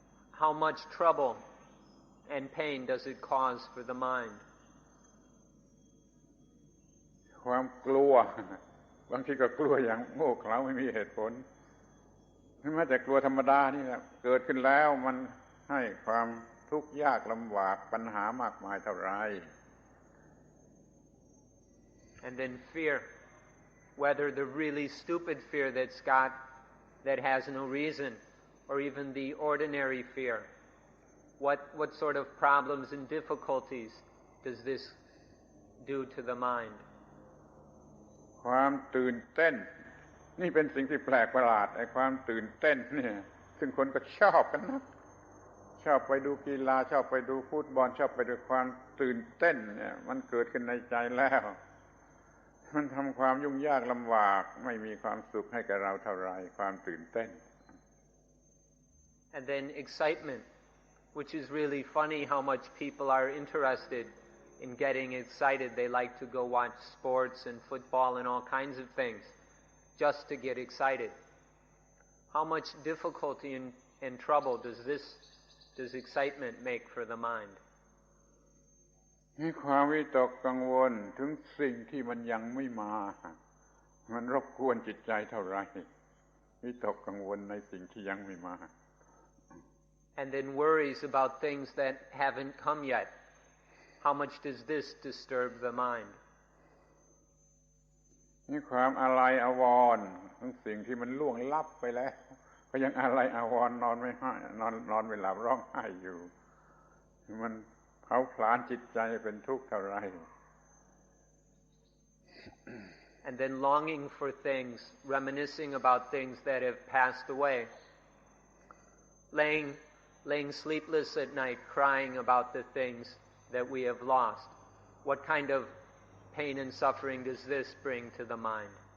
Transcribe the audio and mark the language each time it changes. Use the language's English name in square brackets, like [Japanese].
[English] How much trouble and pain does it cause for the mind? [Thai] ความกลัวบางทีก็กลัวอย่างโง่เขลาไม่มีเหตุผลไม่แม้แต่กลัวธรรมดานี่แหละเกิดขึ้นแล้วมันให้ความทุกข์ยากลำบากปัญหามากมายเท่าไร [English] And then fear. whether the really stupid fear that has no reason, or even the ordinary fear. What sort of problems and difficulties does this do to the mind? [Thai] ความตื่นเต้นนี่เป็นสิ่งที่แปลกประหลาดไอ้ความตื่นเต้นเนี่ยซึ่งคนก็ชอบกันนะชอบไปดูกีฬาชอบไปดูฟุตบอลชอบไปดูความตื่นเต้นเนี่ยมันเกิดขึ้นในใจแล้วมันทำความยุ่งยากลำบากไม่มีความสุขให้กับเราเท่าไรความตื่นเต้น [English] And then excitement, which is really funny how much people are interested in getting excited. They like to go watch sports and football and all kinds of things just to get excited. How much difficulty and trouble does excitement make for the mind? [Thai] มีความวิตกกังวลถึงสิ่งที่มันยังไม่มามันรบกวนจิตใจเท่าไรวิตกกังวลในสิ่งที่ยังไม่มา [English] And then worries about things that haven't come yet. How much does this disturb the mind? [Thai] มีความอาลัยอาวรณ์ถึงสิ่งที่มันล่วงลับไปแล้วก็ยังอาลัยอาวรณ์นอนไม่หลับร้องไห้อยู่มันเผาผลาญจิตใจเป็นทุกข์เท่าไร [English] And then longing for things, reminiscing about things that have passed away. Laying sleepless at night, crying about the things that we have lost. What kind of pain and suffering does this bring to the mind?